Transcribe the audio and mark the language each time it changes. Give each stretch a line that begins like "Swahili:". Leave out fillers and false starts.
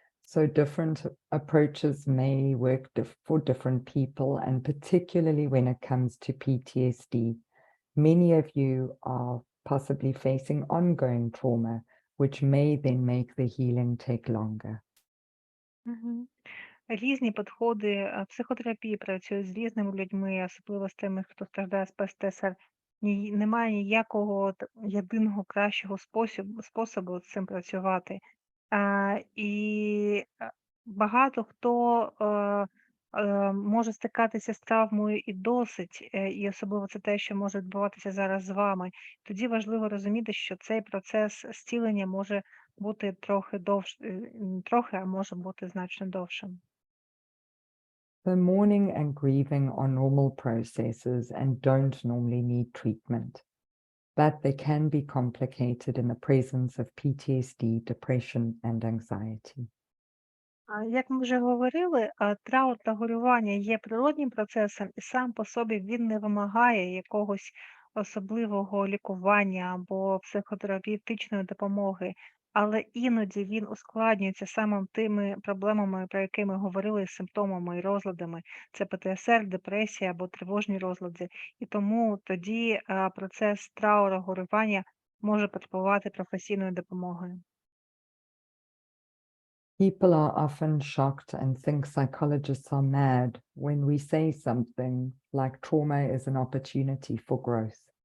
English: So different approaches may work for different people, and particularly when it comes to PTSD. Many of you are possibly facing ongoing trauma, which may then make the healing take longer. Мгм.
Ukrainian: Різні підходи психотерапії працюють з різними людьми, особливо з тими, хто страждає з ПТСР. Немає ніякого єдиного кращого способу з цим працювати. І багато хто може стикатися з травмою і досить, і особливо це те, що може відбуватися зараз з вами. Тоді важливо розуміти, що цей процес зцілення може бути трохи, а може бути значно довшим.
English: So mourning and grieving are normal processes and don't normally need treatment, but they can be complicated in the presence of PTSD, depression, and anxiety.
Ukrainian: Як ми вже говорили, траур та горювання є природнім процесом, і сам по собі він не вимагає якогось особливого лікування або психотерапевтичної допомоги. але іноді він ускладнюється саме тими проблемами, про які ми говорили, симптомами і розладами. Це ПТСР, депресія або тривожні розлади. І тому тоді процес трауру, горювання може потребувати професійної допомоги.
English: People are often shocked and think psychologists are mad when we say something like trauma is an opportunity for growth.